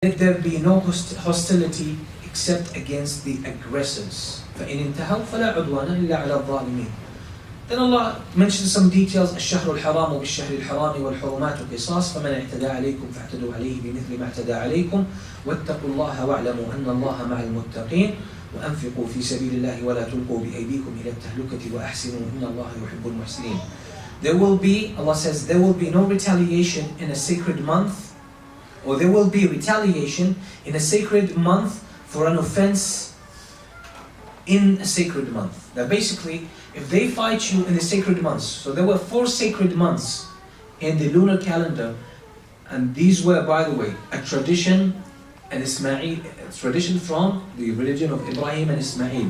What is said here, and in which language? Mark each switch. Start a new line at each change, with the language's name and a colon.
English: let there be no hostility except against the aggressors.
Arabic: فَإِنِ انْتَهَوْا فَلَا عُدْوَانَ إِلَّا عَلَى الظَّالِمِينَ.
English: Then Allah mentions some details.
Arabic: الشهر الحرام بالشهر الحرام والحرمات قصاص فمن اعتدى عليكم فاعتدوا عليه بمثل ما اعتدى عليكم واتقوا الله واعلموا أن الله مع المتقين وأنفقوا في سبيل الله ولا تلقوا بأيديكم إلى التهلكة وأحسنوا إن الله يحب المحسنين.
English: There will be, Allah says, there will be no retaliation in a sacred month, or there will be retaliation in a sacred month for an offense in a sacred month. That basically, if they fight you in the sacred months, so there were 4 sacred months in the lunar calendar, and these were, by the way, a tradition, an Ismail, a tradition from the religion of Ibrahim and Ismail.